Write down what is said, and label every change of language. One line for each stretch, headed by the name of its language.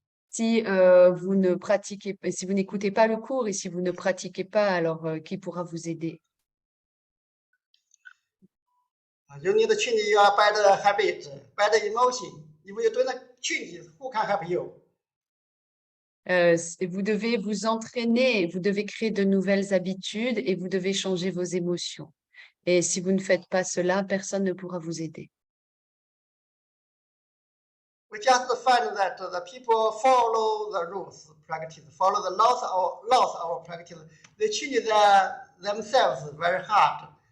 French: Si vous ne pratiquez pas, si vous n'écoutez pas le cours et si vous ne pratiquez pas, alors qui pourra vous aider?
English: You need to change your bad habit, bad emotion. If you don't change it, who can help you?
French: Vous devez vous entraîner, vous devez créer de nouvelles habitudes et vous devez changer vos émotions. Et si vous ne faites pas cela, personne ne pourra vous aider.
English: We just find that the people follow the rules, practice, follow the laws of practice. They change themselves very hard.